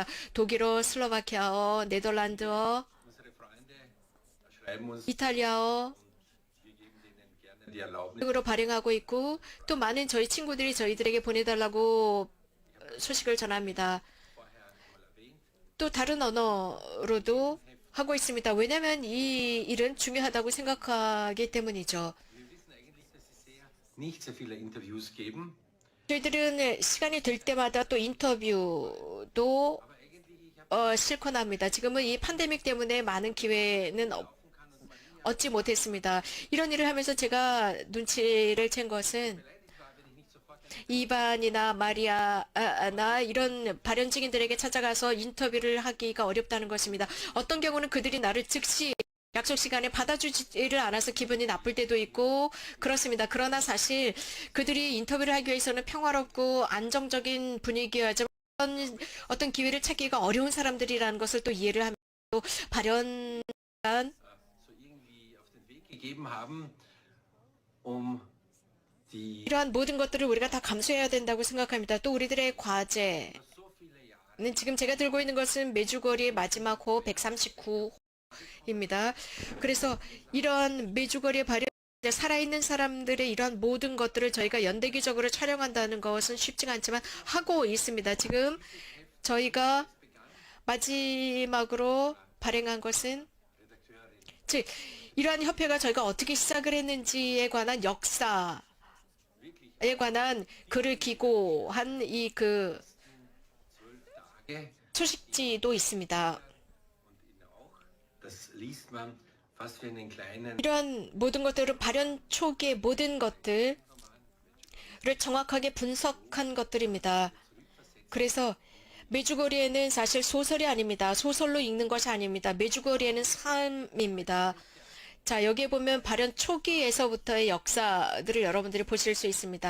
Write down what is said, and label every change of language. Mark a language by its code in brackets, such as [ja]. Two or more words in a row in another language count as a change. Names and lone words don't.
[ko] 독일어, 슬로바키아어, 네덜란드어, 이탈리아어 으로 발행하고 있고 또 많은 저희 친구들이 저희들에게 보내달라고 소식을 전합니다. 또 다른 언어로도 하고 있습니다. 왜냐하면 이 일은 중요하다고 생각하기 때문이죠. [de] Nicht sehr viele Interviews geben. [ko] 저희들은 시간이 될 때마다 또 인터뷰도 실컷 합니다. 지금은 이 팬데믹 때문에 많은 기회는 얻지 못했습니다. 이런 일을 하면서 제가 눈치를 챈 것은 이반이나 마리아나 이런 발현 증인들에게 찾아가서 인터뷰를 하기가 어렵다는 것입니다. 어떤 경우는 그들이 나를 즉시 약속 시간에 받아주지를 않아서 기분이 나쁠 때도 있고 그렇습니다. 그러나 사실 그들이 인터뷰를 하기 위해서는 평화롭고 안정적인 분위기여야지만 어떤 기회를 찾기가 어려운 사람들이라는 것을 또 이해를 하면서 또 발현한 [de] So irgendwie auf den Weg gegeben haben, die [ko] 이러한 모든 것들을 우리가 다 감수해야 된다고 생각합니다. 또 우리들의 과제는 [de] so viele Jahre [ko] 지금 제가 들고 있는 것은 메주거리의 마지막 호 139호입니다. 그래서 이런 메주거리의 발현 살아있는 사람들의 이런 모든 것들을 저희가 연대기적으로 촬영한다는 것은 쉽지가 않지만 하고 있습니다. 지금 저희가 마지막으로 발행한 것은 즉 이러한 협회가 저희가 어떻게 시작을 했는지에 관한 역사에 관한 글을 기고한 이 그 [de] Tage [ko] 소식지도 있습니다. [de] und in auch, das liest man fast wie einen kleinen [ko] 이러한 모든 것들은 발현 초기의 모든 것들을 정확하게 분석한 것들입니다. 그래서 메주거리에는 사실 소설이 아닙니다. 소설로 읽는 것이 아닙니다. 메주거리에는 삶입니다. 자, 여기에 보면 발현 초기에서부터의 역사들을 여러분들이 보실 수 있습니다.